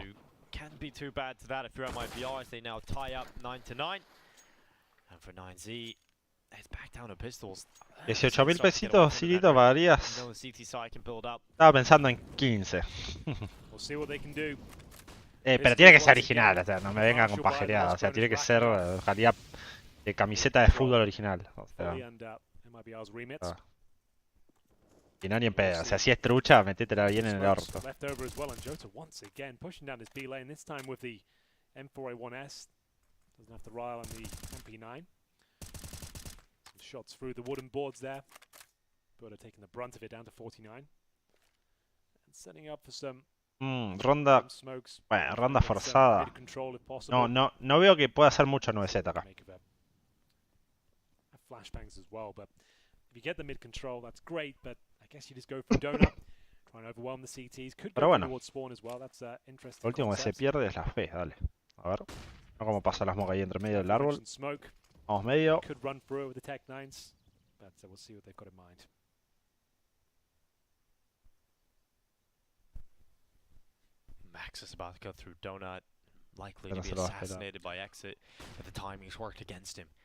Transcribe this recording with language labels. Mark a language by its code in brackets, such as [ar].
[en] so can't be too bad to that if you're at MIBR as they now tie up 9-9. And for 9Z, it's back down to pistols. [es] 18.000 pesitos, Cirito, pagarías. [en] You know the CT side can build up. [es] Estaba pensando en 15. [en] We'll see what they can do. [es] Pero tiene que ser original, o sea, no me venga con pajereada. O sea, tiene que ser calidad de camiseta de fútbol original. O sea, [en] Fully under MIBR's remit. [es] y no ni en pedo. O sea, si es trucha, metétela bien en el orto. [en] Left over as well, and Jota once again pushing down his B lane, this time with the M4A1S. Doesn't have to rely on the MP9. Some shots through the wooden boards there. Buda taking the brunt of it down to 49. And setting up for some [es] Ronda. [en] smokes. [es] Bueno, ronda forzada. No veo que pueda hacer mucho 9Z acá. [en] Flashbangs as well, but if you get the mid control, that's great. But I guess you just go for donut, try and overwhelm the CTs. Could go towards spawn as well. That's interesting. [es] Lo último que se pierde es la fe, dale. A ver. No como pasa la smoke ahí entre medio del árbol. Vamos medio. [en] Could run through with the Tech 9s, but we'll see what they've got in mind. Max is about to go through donut, likely to be assassinated by exit, but the timing's worked against him.